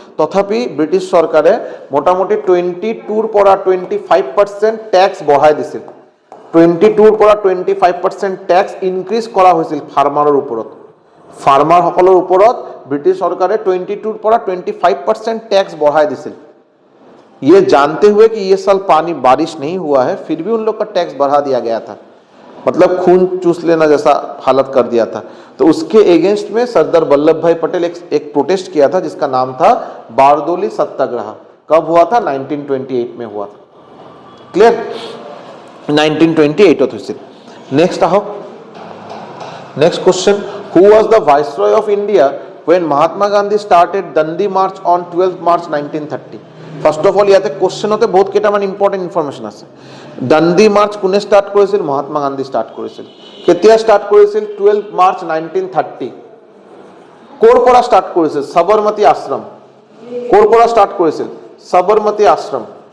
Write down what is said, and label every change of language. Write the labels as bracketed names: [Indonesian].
[Assamese] তথাপি ব্ৰিটিছ চৰকাৰে মোটামুটি 22ৰ পৰা 25% টেক্স বঢ়াই দিছিল। 22ৰ পৰা 25% টেক্স ইনক্ৰিজ কৰা হৈছিল ফাৰ্মাৰৰ ওপৰত। ফাৰ্মাৰসকলৰ ওপৰত ব্ৰিটিছ চৰকাৰে 22ৰ পৰা 25% টেক্স বঢ়াই দিছিল। [Hindi] ये जानते हुए कि ये साल पानी बारिश नहीं हुआ है, फिर भी उन लोग का टैक्स बढ़ा दिया गया था, मतलब खून चूस लेना जैसा हालत कर दिया था। तो उसके अगेंस्ट में सरदार वल्लभ भाई पटेल एक प्रोटेस्ट किया था जिसका नाम था बारदोली सत्याग्रह। कब हुआ था? 1928 में हुआ था। क्लियर? 1928 हुई। [English] next [Hindi] आओ, [English] Next question, who was the viceroy of India when Mahatma Gandhi started Dandi march on 12 March 1930? First of all [Assamese] ইয়াতে কোৱেশ্যনতে বহুত কেইটামান ইম্পৰ্টেণ্ট ইনফৰমেশ্যন আছে। দাণ্ডি মাৰ্চ কোনে ষ্টাৰ্ট কৰিছিল? মহাত্মা গান্ধী ষ্টাৰ্ট কৰিছিল। কেতিয়া ষ্টাৰ্ট কৰিছিল? 12 মাৰ্চ 1930। ক'ৰ পৰা ষ্টাৰ্ট কৰিছিল? সবৰমতী আশ্ৰম। ক'ৰ পৰা ষ্টাৰ্ট কৰিছিল? সবৰমতী আশ্ৰম।